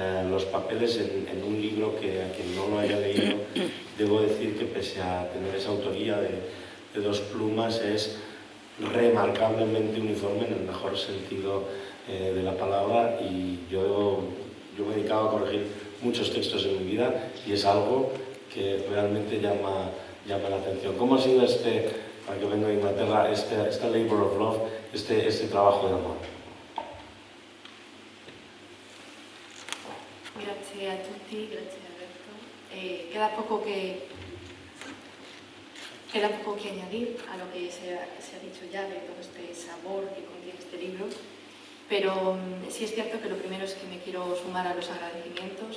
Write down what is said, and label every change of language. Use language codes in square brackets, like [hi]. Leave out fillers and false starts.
[es] los papeles en un libro que a quien no lo haya leído, debo decir que pese a tener esa autoría de dos plumas, es remarcablemente uniforme en el mejor sentido de la palabra, y yo me he dedicado a corregir muchos textos en mi vida y es algo que realmente llama la atención. ¿Cómo ha sido para que venga de Inglaterra, este [en] labor of love, [es] este trabajo de amor? [it] Grazie a tutti, grazie Alberto. [es] Queda poco que añadir a lo que se ha dicho ya de todo este sabor que contiene este libro, pero sí es cierto que lo primero es que me quiero sumar a los agradecimientos.